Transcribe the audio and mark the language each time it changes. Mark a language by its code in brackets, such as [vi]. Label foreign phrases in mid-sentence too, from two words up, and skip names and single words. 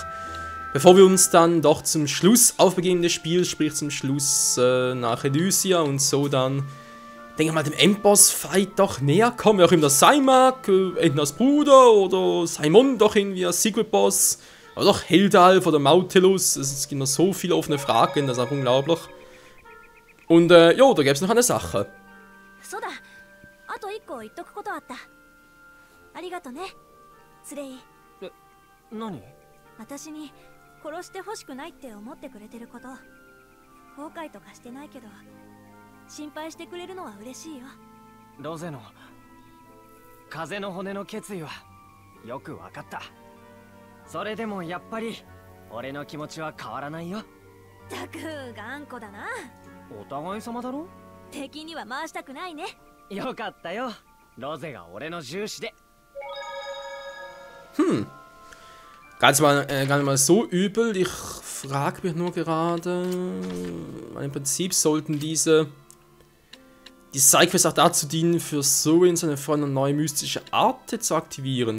[de] Bevor wir uns dann doch zum Schluss aufbegeben des Spiels, sprich zum Schluss nach Elysia und so dann, denke ich mal, dem Endboss-Fight doch näher kommen. Wer auch immer das sein mag, entweder als Bruder oder Simon doch irgendwie als Secret-Boss. Oder doch Heldalf oder Mautilus. Es gibt noch so viele offene Fragen, das ist einfach unglaublich. Und jo, da gäbe es noch eine Sache. Nani? [ja] 私に殺してほしくないって思ってくれてること、後悔とかしてないけど心配してくれるのは嬉しいよ。ロゼの風の骨の決意はよくわかった。それでもやっぱり俺の気持ちは変わらないよ。たく頑固だな。お互い様だろ。敵には回したくないね。よかったよ。ロゼが俺の重視で。 [de] Gar nicht mal so übel. Ich frage mich nur gerade, weil im Prinzip sollten die Sidequests auch dazu dienen, für Sorin seine Freunde eine neue mystische Art zu aktivieren.